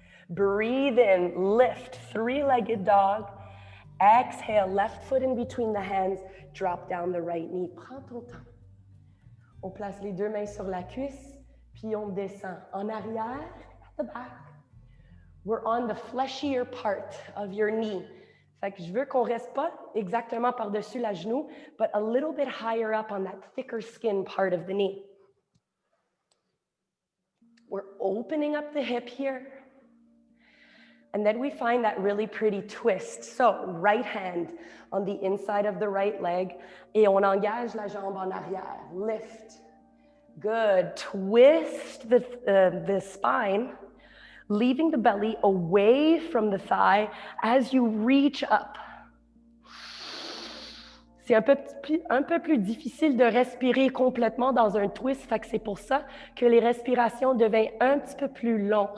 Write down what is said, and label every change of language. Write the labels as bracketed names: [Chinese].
[English] Breathe in, lift, 3-legged dog. Exhale, left foot in between the hands, drop down the right knee. [French] Prends ton temps. On place les 2 mains sur la cuisse, puis on descend en arrière, [English] at the back. We're on the fleshier part of your knee. [French] Fait que je veux qu'on reste pas exactement par-dessus la genou, [English] but a little bit higher up on that thicker skin part of the knee. We're opening up the hip here. And then we find that really pretty twist. So, right hand on the inside of the right leg, [French] et on engage la jambe en arrière. [English] Lift. Good. Twist the spine, leaving the belly away from the thigh as you reach up. [French] C'est un peu plus difficile de respirer complètement dans un twist, fait que c'est pour ça que les respirations deviennent un petit peu plus longues.